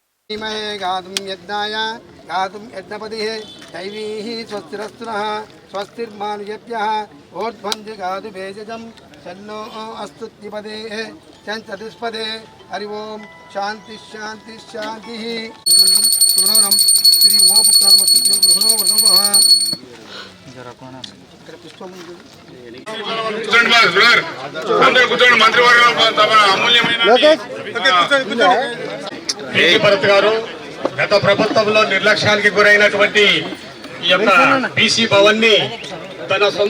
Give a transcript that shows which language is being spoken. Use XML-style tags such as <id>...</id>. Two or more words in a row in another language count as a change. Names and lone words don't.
<sa>गातुं यज्ञाय गातुं यज्ञपतिः दैवीः स्वस्तिरस्तुनः स्वस्तिर्मानुषेभ्यः ऊर्ध्वन्ति गातु भेषजं शन्नो अस्तुत्यपदेः चतुष्पदे हरि ओं शांति शांति शांतिः सुब्रह्मण्यं श्री उमापुत्राणमस्तुभ्यो गृहणो वर्णवः</sa> <te>భరత్ గారు గత ప్రభుత్వంలో నిర్లక్ష్యానికి గురైనటువంటి ఈ యొక్క బీసీ భవన్ ని తన సొంత</te>